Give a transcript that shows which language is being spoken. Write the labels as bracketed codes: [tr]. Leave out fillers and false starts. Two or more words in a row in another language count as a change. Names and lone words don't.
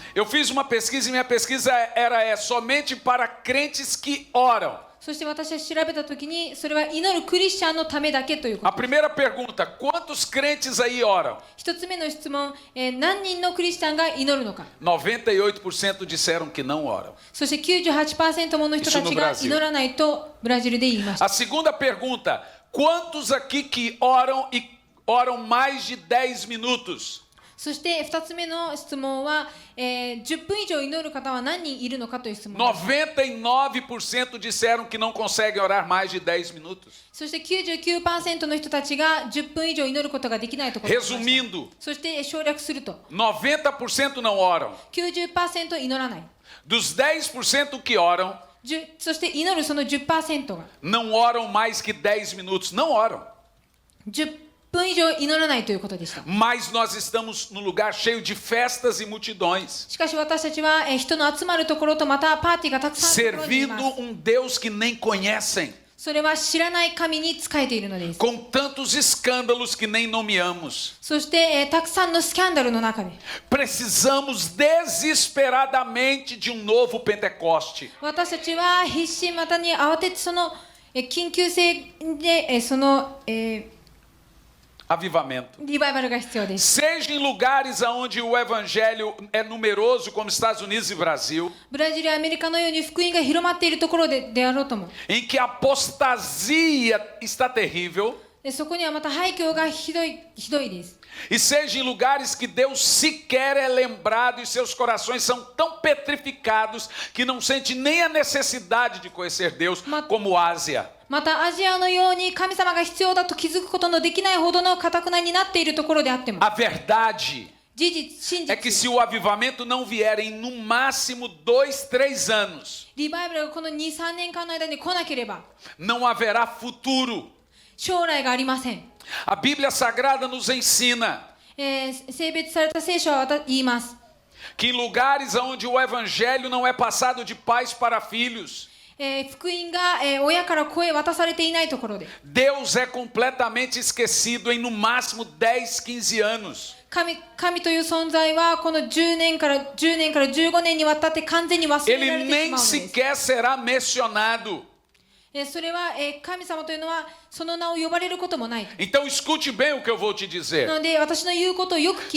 [pt] Eu fiz uma pesquisa e minha pesquisa era somente para crentes que oram. [ja] そして私は調べたときに、それは祈るクリスチャンのためだけというこ [pt] A [ja] と。 [pt] primeira pergunta: quantos crentes aí oram? [ja] 一つ目の質問、何人のクリスチャンが祈るのか。 [pt] 98% disseram que não oram. [ja] そして 98% もの人たちが祈らないとブラジルで言いました。 [pt] A segunda pergunta: quantos aqui que oram e oram mais de 10 minutos? [ja] そして2つ目の質問は、10分以上祈る方は何人いるのかという質問です。 [pt] 99% disseram que não conseguem orar mais de 10 minutos. [ja] そして 99% の人たちが10分以上祈ることができないと答えました。 [pt] Resumindo, [ja] そして省略すると [pt] 90% não oram. [ja] 90% 祈らない。 [pt] Dos 10% que oram, [ja] そして祈るその 10% が [pt] não oram mais que 10 minutos. Não oram. [ja] 10 分以上祈らないということでした。 [pt] Mas nós estamos num lugar cheio de festas e multidões, [ja] しかし私たちは、人の集まるところとまたパーティーがたくさんあるところにいます。 [pt] servindo um Deus que nem conhecem, [ja] それは知らない神に仕えているのです。 [pt] com tantos escândalos que nem nomeamos. [ja] そして、たくさんのスキャンダルの中で [pt] Precisamos desesperadamente de um novo Pentecoste. [ja] 私たちは必死またに慌ててその、緊急性で、その、 [pt] Avivamento. [ja] リバイバルが必要です。 [pt] Seja em lugares onde o evangelho é numeroso, como Estados Unidos e Brasil, [ja] ブラジルやアメリカのように福音が広まっているところであろうとも。 [pt] em que a apostasia está terrível, [ja] そこにはまた廃墟がひどいです。 [pt] e seja em lugares que Deus sequer é lembrado e seus corações são tão petrificados que não sente nem a necessidade de conhecer Deus, como Ásia. [ja] またアジアのように神様が必要だと気づくことのできないほどの堅になっているところであっても、 [pt] A verdade [ja] 事実、真 [pt] é que [ja] 実、 [pt] se o avivamento não vier em no máximo 2, 3 anos, [ja] リバイバルがこの 2,3 年間の間に来なければ [pt] não haverá futuro. [ja] 将来がありません。 [pt] A Bíblia Sagrada nos ensina [ja] 性別された聖書は言います。 [pt] que em lugares onde o evangelho não é passado de pais para filhos, [ja] 福音が、親から子へ渡されていないところで [pt] Deus é completamente esquecido em no máximo 10, 15 anos. [ja] 神という存在はこの10年から15年にわたって完全に忘れられ [pt] Ele [ja] てし [pt] nem [ja] まうのです。 [pt] sequer será mencionado. [ja] それは、神様というのはその名を呼ばれることもない。 [pt] Então escute bem o que eu vou te [ja] な [pt] dizer. [ja] ので私の言うことをよく聞いて